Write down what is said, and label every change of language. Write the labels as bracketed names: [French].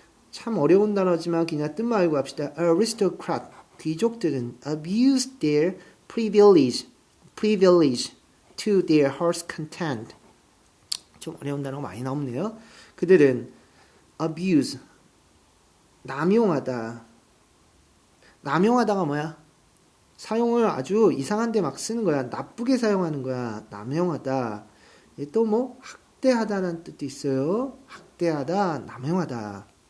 [Korean] 참 어려운 단어지만 그냥 뜻만 알고 합시다. [English] aristocrat. [Korean] 귀족들은 [English] abuse their privilege to their heart's content. [Korean] 좀 어려운 단어가 많이 나오네요. 그들은 abuse. 남용하다가 뭐야? 사용을 아주 이상한 데 막 쓰는 거야. 나쁘게 사용하는 거야. 남용하다. 또 뭐 학대하다라는 뜻도 있어요. 학대하다, 남용하다.